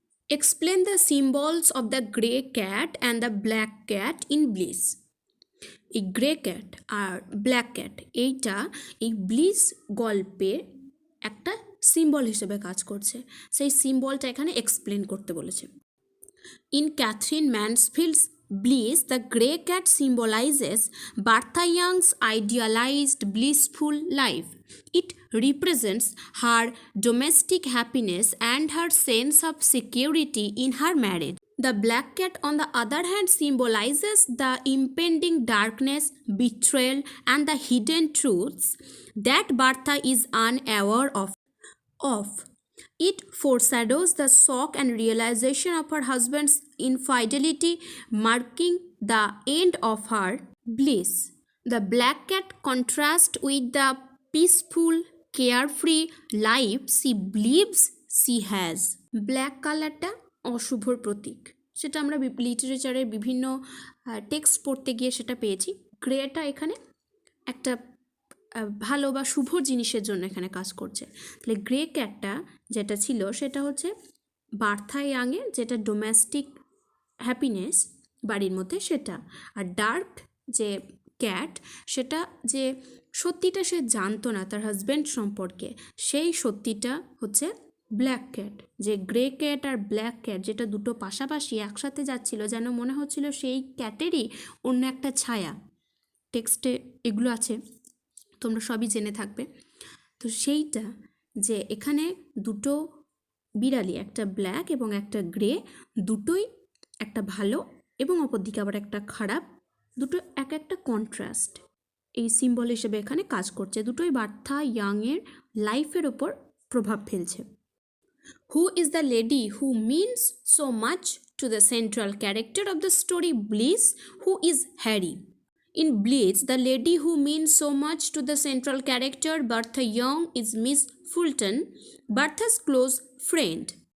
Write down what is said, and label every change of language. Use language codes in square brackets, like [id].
[en] Explain the symbols of the grey cat and the black cat in Bliss. [bn] এই grey cat আর black cat এইটা এই bliss গল্পে একটা symbol হিসেবে কাজ করছে, সেই সিম্বলটা এখানে এক্সপ্লেন করতে বলেছে। [en] In Catherine Mansfield's Bliss, the grey cat symbolizes Bertha Young's idealized blissful life. It represents her domestic happiness and her sense of security in her marriage. The black cat, on the other hand, symbolizes the impending darkness, betrayal, and the hidden truths that Bertha is unaware of. It foreshadows the shock and realization of her husband's infidelity, marking the end of her bliss. The black cat contrasts with the peaceful, carefree life she believes she has. [bn] Black কালারটা অশুভর প্রতীক, সেটা আমরা লিটারেচারের বিভিন্ন text পড়তে গিয়ে সেটা পেয়েছি। Greta এখানে একটা ভালো বা শুভ জিনিসের জন্য এখানে কাজ করছে। তাহলে গ্রে ক্যাটটা যেটা ছিল সেটা হচ্ছে বার্থা ইয়াংয়ের যেটা ডোমেস্টিক হ্যাপিনেস বাড়ির মধ্যে সেটা, আর ডার্ক যে ক্যাট সেটা যে সত্যিটা সে জানতো না তার হাজব্যান্ড সম্পর্কে, সেই সত্যিটা হচ্ছে ব্ল্যাক ক্যাট। যে গ্রে ক্যাট আর ব্ল্যাক ক্যাট যেটা দুটো পাশাপাশি একসাথে যাচ্ছিল, যেন মনে হচ্ছিল সেই ক্যাটেরই অন্য একটা ছায়া। টেক্সটে এগুলো আছে, তোমরা সবই জেনে থাকবে। তো সেইটা যে এখানে দুটো বিড়ালি, একটা ব্ল্যাক এবং একটা গ্রে, দুটোই একটা ভালো এবং অপরদিকে আবার একটা খারাপ, দুটো এক একটা কন্ট্রাস্ট এই সিম্বল হিসেবে এখানে কাজ করছে। দুটোই বার্থা ইয়াংয়ের লাইফের ওপর প্রভাব ফেলছে। [en] Who is the lady who means so much to the central character of the story Bliss? Who is Harry? In Bliss, the lady who means so much to the central character Bertha Young is Miss Fulton, Bertha's close friend.